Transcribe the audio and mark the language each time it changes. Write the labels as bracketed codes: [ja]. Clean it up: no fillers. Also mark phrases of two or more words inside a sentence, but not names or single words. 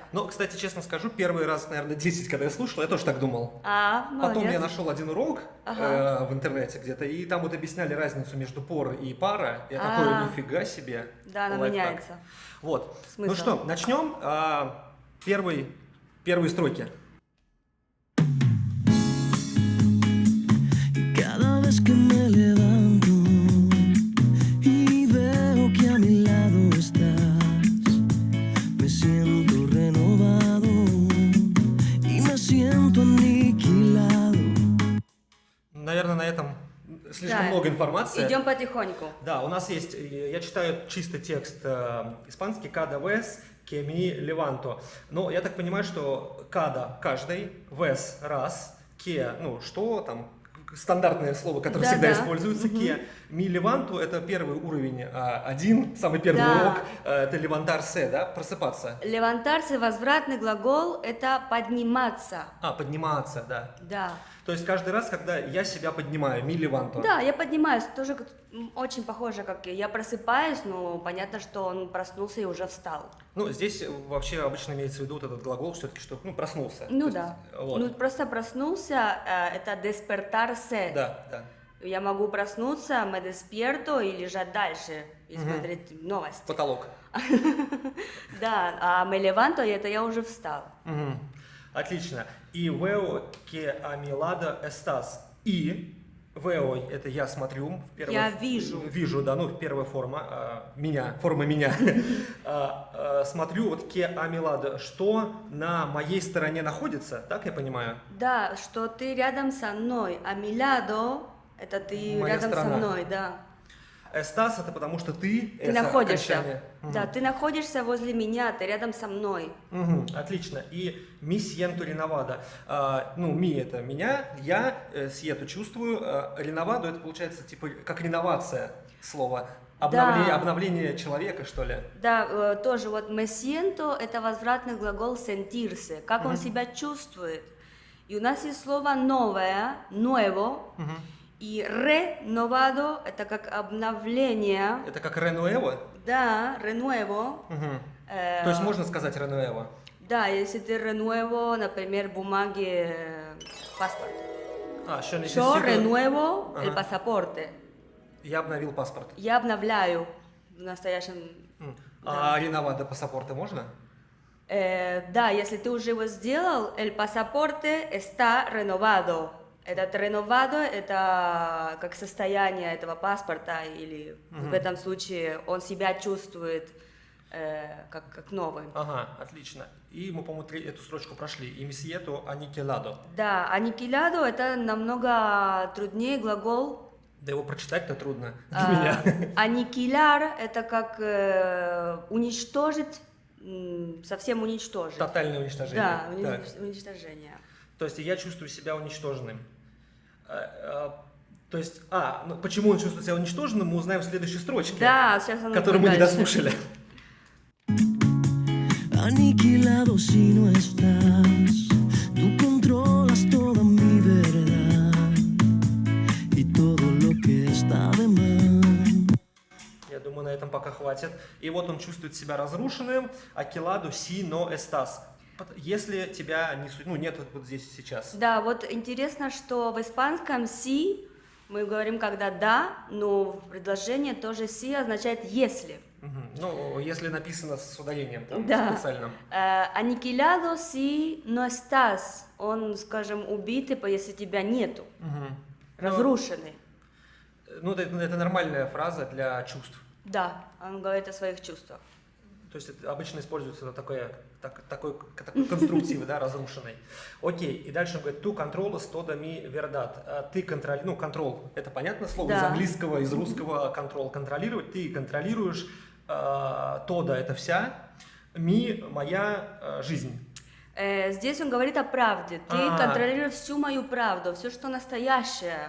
[ru] Но, кстати, честно скажу, первый раз, наверное, 10, когда я слушал, я тоже так думал. Молодец. Потом я нашел один урок в интернете где-то, и там вот объясняли разницу между пор и пара. Я такой, нифига себе. Да, она меняется. Вот. Смысл. Ну что, начнем. Первые строки. [es] Que me levanto y veo que a mi lado estás, me siento renovado y me siento aniquilado. [ru] Наверное, на этом слишком много информации. Идем потихоньку. Да, у нас есть, я читаю чистый текст испанский, [es] «cada vez que me levanto». [ru] Но я так понимаю, что «cada» – каждый, «vez» – раз, «que» – что там, стандартное слово, которое всегда используется, «que». [es] «Mi levanto» – [ru] это первый уровень, один, самый первый урок, это «levantarse», да, просыпаться. «Levantarse» – возвратный глагол, это подниматься. Подниматься, да. Да. То есть каждый раз, когда я себя поднимаю, [es] «mi levanto». [ru] Да, я поднимаюсь, тоже очень похоже, как я просыпаюсь, но понятно, что он проснулся и уже встал. Здесь вообще обычно имеется в виду вот этот глагол, все-таки, что, проснулся. Да. Вот. Просто проснулся, это despertarse. Да. Я могу проснуться, [es] me despierto [ru] и лежать дальше и смотреть новости. Потолок. Да, а [es] me levanto, [ru] это я уже встал. Отлично. И [es] veo que a mi lado estás. [ru] И veo – это я смотрю. Я вижу. Вижу, да, первая форма форма меня. Смотрю, вот [es] que a mi lado, [ru] что на моей стороне находится, так я понимаю? Да, что ты рядом со мной, а [es] mi lado – [ru] это ты Моя рядом сторона. со мной, да. Estás – это потому что ты находишься. окончание. Да, ты находишься возле меня, ты рядом со мной. Отлично. И [es] mi siento renovado. Mi – [ru] это меня, я siento чувствую, renovado – это получается типа как реновация слова. Обновление человека, что ли? Да, тоже вот [es] me siento – [ru] это возвратный глагол sentirse, как он себя чувствует. И у нас есть слово новое, nuevo, и renovado – это как обновление. Это как renuevo? Да, renuevo. То есть можно сказать renuevo? Да, если ты renuevo, например, бумаги, паспорт. [es] Yo renuevo el pasaporte. [ru] Я обновил паспорт. Я обновляю в настоящем. А реновado паспорта можно? Да, если ты уже его сделал, [es] el pasaporte está renovado. [ru] Этот renovado – это как состояние этого паспорта, или в этом случае он себя чувствует как новый. Ага, отлично. И мы, по-моему, эту строчку прошли. [es] И me siento aniquilado. [ru] Да, аникеладо – это намного труднее глагол, Да его прочитать-то трудно для меня. Анникиляр – это как уничтожить, совсем уничтожить. Тотальное уничтожение. Да, Так. уничтожение. То есть я чувствую себя уничтоженным. То есть, ну, почему он чувствует себя уничтоженным, мы узнаем в следующей строчке, Да, сейчас оно которую будет мы не дальше. дослушали. [es] Aniquilado si no estás, tú controlas toda mi verdad y todo lo que está de más. [ru] Я думаю, на этом пока хватит. И вот он чувствует себя разрушенным. [es] Aniquilado si no estás. [ru] Если тебя нет вот здесь и сейчас. Да, вот интересно, что в испанском «си» мы говорим когда «да», но в предложении тоже «си» означает «если». Мгм. Ну, если написано с ударением там, Да. специальным. [es] Aniquilado si no estás. [ru] Он, скажем, убитый, если тебя нету. Мгм. Разрушенный. Ну, это нормальная фраза для чувств. Да, он говорит о своих чувствах. То есть это обычно используется такой конструктив, да, разрушенный. Окей, и дальше он говорит, [es] tu controlas toda mi verdad. [ru] Ты контроль, это понятное слово, из Да. английского, из русского контролировать. Ты контролируешь toda, это вся, ми, моя жизнь. Здесь он говорит о правде. Ты контролируешь всю мою правду, все, что настоящее.